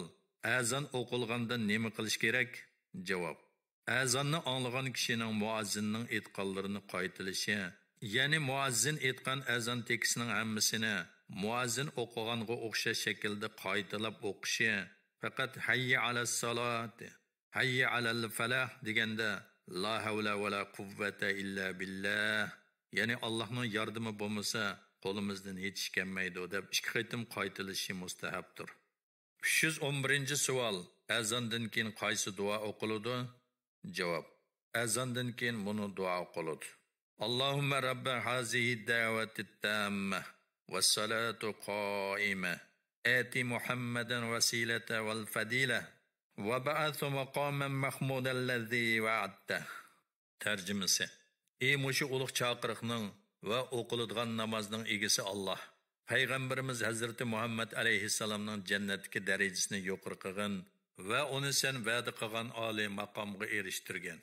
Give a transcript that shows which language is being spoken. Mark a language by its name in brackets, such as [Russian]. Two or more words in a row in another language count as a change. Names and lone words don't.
[Uzbek] Azon o'qilganda nima qilish kerak? Javob. Azonni anglagan kishining muazzinning aytganlarini qaytilishi, ya'ni muazzin aytgan azon tekstining hammasini muazzin o'qiganga o'xshash shaklda qaytalab o'qishi, faqat [Arabic] حي على الصلاة حي على الفلاح [Uzbek] deganda [Arabic] لا حول ولا قوة إلا بالله, [Uzbek] ya'ni Allohning yordami bo'lmasa qo'limizdan hech ish kelmaydi deb 2 qatim qaytilishi mustahabdir. 311-savol. Azondan keyin qaysi duo o'qiladi? Javob. Azondan keyin buni duo o'qiladi. [Arabic] اللهم رب هذه الدعوة التامة والصلاة القائمة آت محمدا الوسيلة والفضيلة وابعثه مقاما محمودا الذي وعدته. [Uzbek] Tarjimasi. Ey mushu ulug' chaqiriqning va o'qiladigan namozning egisi Alloh, Payg'ambarimiz Hazrati Muhammad alayhissalomning jannatdagi darajasini yuqori qilgan va uni sen va'da qilgan oliy maqomga erishtirgan.